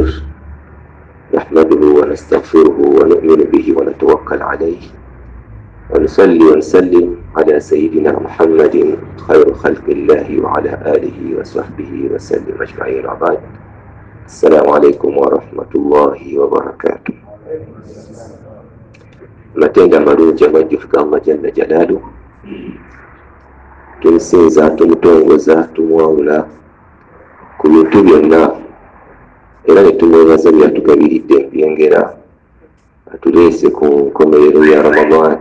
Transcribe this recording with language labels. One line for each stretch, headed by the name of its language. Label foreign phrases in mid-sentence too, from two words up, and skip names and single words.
Arabic: نحمده ونستغفره ونؤمن به ونتوكل عليه، ونصلي ونسلم على سيدنا محمد خير خلق الله وعلى آله وصحبه وسلم أجمعين. وبعد، السلام عليكم ورحمة الله وبركاته.
Ganda: Matenda marungi amajjufuka
Arabic: الله جل جلاله,
Ganda: tumusinza, tumutongoza, tumuwangula ku bintu byonna, era ne tumwebaza byatugabiridde byengera atuleese ku nkomerero ya Ramadan.